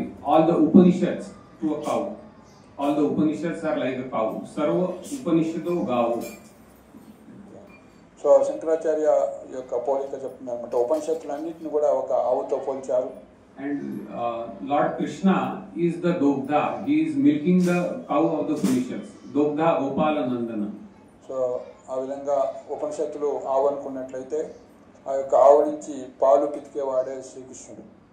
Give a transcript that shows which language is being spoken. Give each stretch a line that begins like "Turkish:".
English: All the Upanishads to a cow. All the Upanishads are like a cow.
Sanskrit: Sarva Upanishado gavu.
Telugu: So Shankaracharya యొక్క పోలిక చెప్తున్నారు అనమాట. ఉపనిషత్తులన్నింటిని కూడా ఒక ఆవుతో పోల్చారు.
English: And Lord Krishna is the Dogdha. He is milking the cow of the Upanishads.
Sanskrit: Dogdha Gopala Nandana.
Telugu: So ఆ విధంగా ఉపనిషత్తులు ఆవు అనుకున్నట్లయితే ఆ యొక్క ఆవు నుంచి పాలు పితికేవాడే శ్రీకృష్ణుడు.